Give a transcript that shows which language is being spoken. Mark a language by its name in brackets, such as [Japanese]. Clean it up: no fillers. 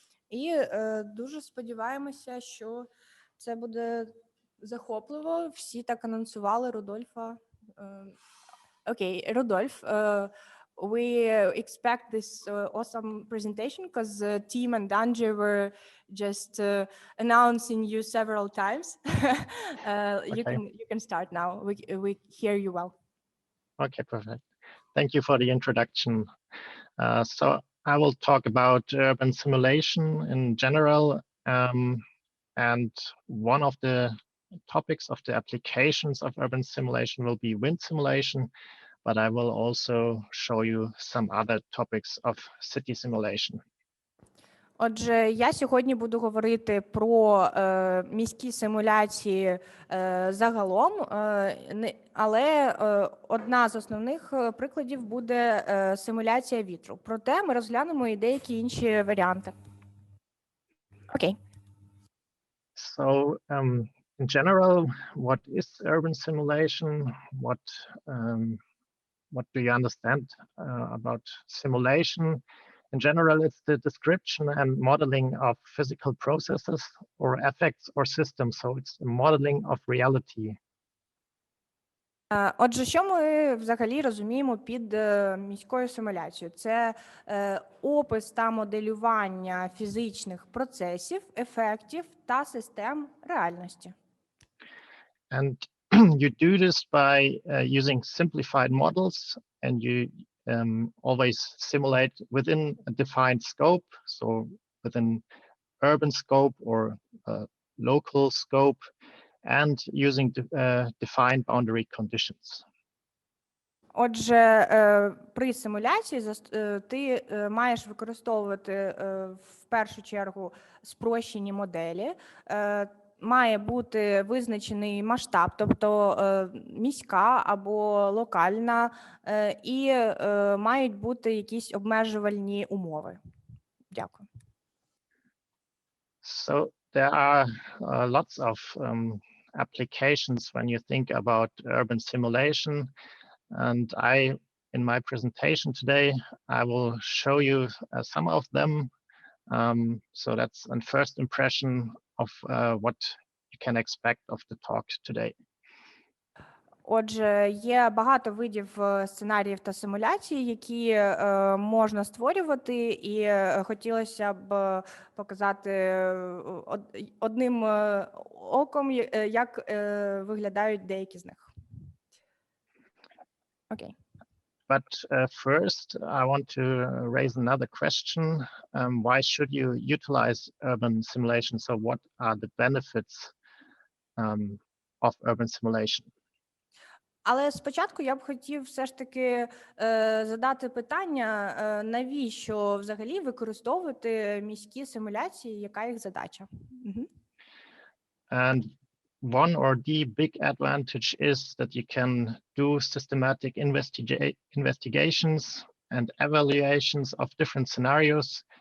[Ukrainian] І дуже сподіваємося, що це буде захопливо. Всі так анонсували Рудольфа. Окей, Рудольф, [English] we expect this awesome presentation because Tim and Angie were just announcing you several times. You can start now. We hear you well. Okay, perfect. Thank you for the introduction. So I will talk about urban simulation in general, and one of the topics of the applications of urban simulation will be wind simulation, but I will also show you some other topics of city simulation. [Ukrainian] Отже, я сьогодні буду говорити про міські симуляції загалом, але одна з основних прикладів буде симуляція вітру. Проте ми розглянемо і деякі інші варіанти. Окей. [English] So, in general, what is urban simulation? What do you understand about simulation? In general, it's the description and modeling of physical processes or effects or systems. So it's the modeling of reality. [Ukrainian] Отже, що ми взагалі розуміємо під міською симуляцією? Це опис та моделювання фізичних процесів, ефектів та систем реальності. [English] And you do this by using simplified models, and you always simulate within a defined scope, so within urban scope or local scope, and using defined boundary conditions. [Ukrainian] Отже, при симуляції ти маєш використовувати в першу чергу спрощені моделі. Має бути визначений масштаб, тобто міська або локальна, і мають бути якісь обмежувальні умови. Дякую. [English] So there are lots of applications when you think about urban simulation, and in my presentation today, I will show you some of them. So that's a first impression of what you can expect of the talk today. [Ukrainian] Отже, є багато видів сценаріїв та симуляцій, які можна створювати, і хотілося б показати одним оком, як виглядають деякі з них. Окей. [English] But first, I want to raise another question. Why should you utilize urban simulation? So what are the benefits of urban simulation? [Ukrainian] Але спочатку я б хотів все ж таки задати питання, навіщо взагалі використовувати міські симуляції, яка їх задача? [English] And one or the big advantage is that you can do systematic investigations and evaluations of different scenarios.